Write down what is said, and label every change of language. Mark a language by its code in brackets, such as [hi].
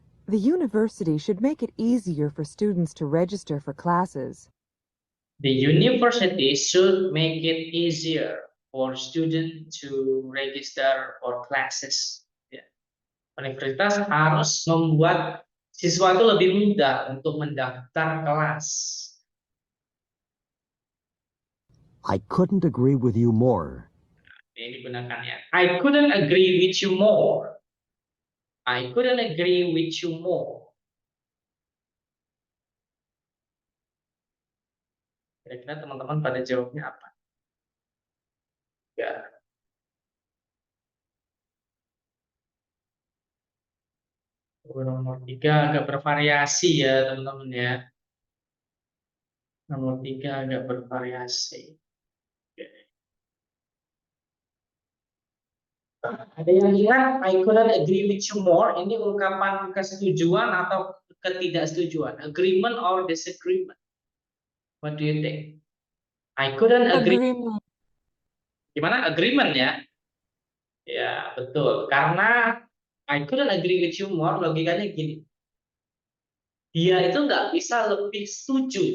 [en] The university should make it easier for students to register for classes. The university should make it easier for students to register for classes. [id] Ya. Universitas harus membuat siswa itu lebih mudah untuk mendaftar kelas. [en] I couldn't agree with you more. [id] Ini digunakan ya. [en] I couldn't agree with you more. I couldn't agree with you more. [id] Kira-kira teman-teman pada jawabnya apa? Ya. Nomor 3 agak bervariasi ya teman-teman ya. Nomor 3 agak bervariasi. Oke. Ada yang ingat [en] I couldn't agree with you more? [id] Ini ungkapan kesetujuan atau ketidaksetujuan? [en] Agreement or disagreement? What do you think? I couldn't agree. Agreement. [id] Gimana? Agreement ya? Ya, betul. Karena [en] I couldn't agree with you more, [id] logikanya gini. Dia itu nggak bisa lebih setuju.